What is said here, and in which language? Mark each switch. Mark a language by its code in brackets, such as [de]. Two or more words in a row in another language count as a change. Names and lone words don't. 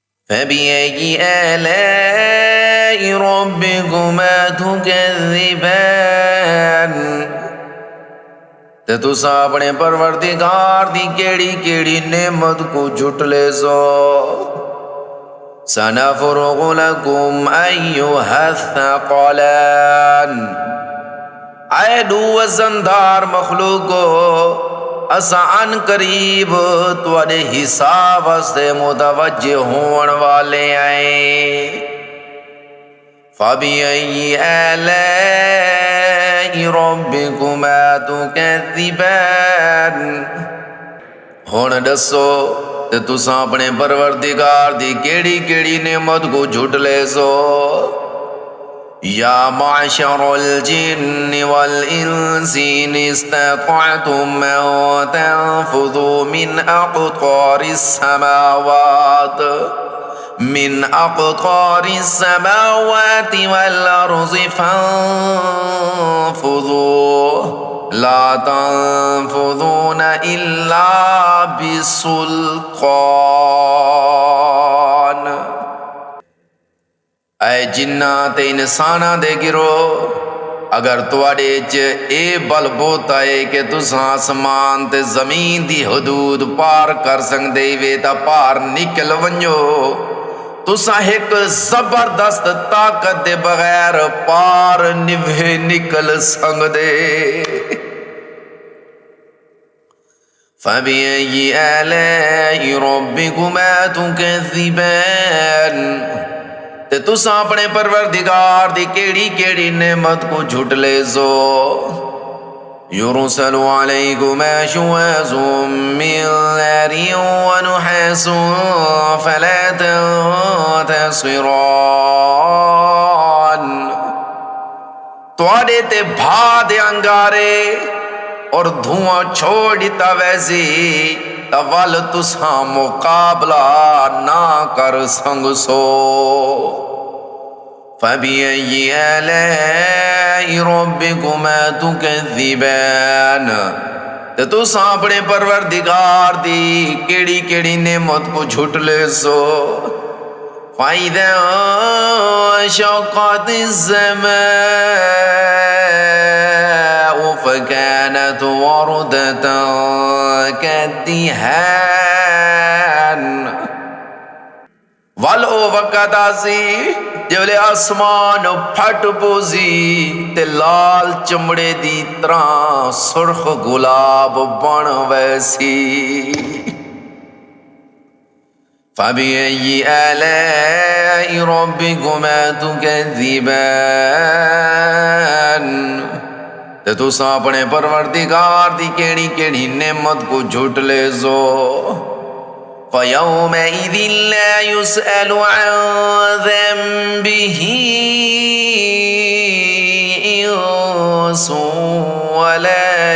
[ar] فبأي آلاء ربكما تكذبان [skr] تے تساں اپنے پروردگار دی کیڑی کیڑی نعمت کو جھٹلے سو [ar] سنفرغ لکم ایھا الثقلان [skr] اے دو وزندار مخلوقو اساں ان قریب تواڈے حساب واسطے متوجہ ہون والے ہیں [ar] فبأي آلاء ربكما تكذبان [skr] ہن دسو تے تساں اپنے پروردگار دی کیڑی کیڑی نعمت کو جھٹ لے سو [ar] یا معشر الجن والانس ان استطعتم ان تنفذوا من اقطار السماوات والارض فانفذوا لا تنفذون الا بسلطان [skr] اے جنات انساناں دے گروہ اگر تواڈے چ اے بل بوتا ہے کہ تساں آسمان تے زمین دی حدود پار کر سکدے وے تا پار نکل ونجو تساں ایک زبردست طاقت دے بغیر پار نوے نکل سکدے [ar] فبأي آلاء ربكما تكذبان [skr] تے تساں اپنے پروردگار دی کیڑی کیڑی نعمت کو جھٹ لے سو [ar] يرسل عليكما شواظ من نار ونحاس فلا تنتصران [skr] تواڈے تے بھا دے انگارے اور دھواں چھوڑ دیتا ویسی تول تساں مقابلہ نہ کر سنگ سو [ar] فبأي آلاء ربكما تكذبان [skr] تے تساں اپنے پروردگار دی کیڑی کیڑی نعمت کو جھٹ لے سو [ar] فَإِذَا انشقت السماء فكانت وردة [skr] كالدهان ول او وقت آسی جولے آسمان پھٹ پوزی تے لال چمڑے دی طرح سرخ گلاب بن ویسی [ar] فبأي آلاء ربكما تكذبان [skr] تے تساں اپنے پروردگار دی کیڑی کیڑی نعمت کو جھٹ لے سو [ar] فَيَوْمَئِذٍ لَا يُسْأَلُ عَنْ ذَنبِهِ إِنسٌ وَلَا